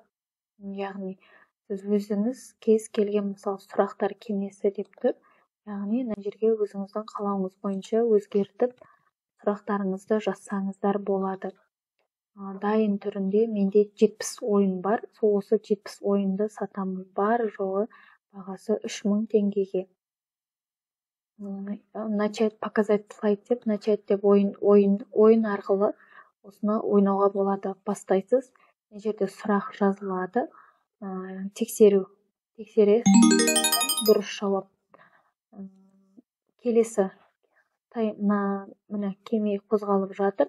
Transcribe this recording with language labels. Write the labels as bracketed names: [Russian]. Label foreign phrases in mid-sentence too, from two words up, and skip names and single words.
[Kazakh] Яғни сіз өзіңіз кез келген мысалы сұрақтар кеңесі деп тұр. Яғни мына жерге өзіңіздің қалауыңыз бойынша өзгертіп сұрақтарыңызды жазсаңыздар болады. Дайын түрінде менде 70 ойын бар. Сол осы 70 ойынды сатамын. Бар жоғы бағасы 3000 теңгеге. [Russian] Начать показать слайд [Kazakh] деп, начать деп ойын арқылы осыны ойнауға болады. Бастайсыз. Мына жерде сұрақ жазылады. Тексересіз. Дұрыс жауап. Келесі мына кеме қозғалып жатыр.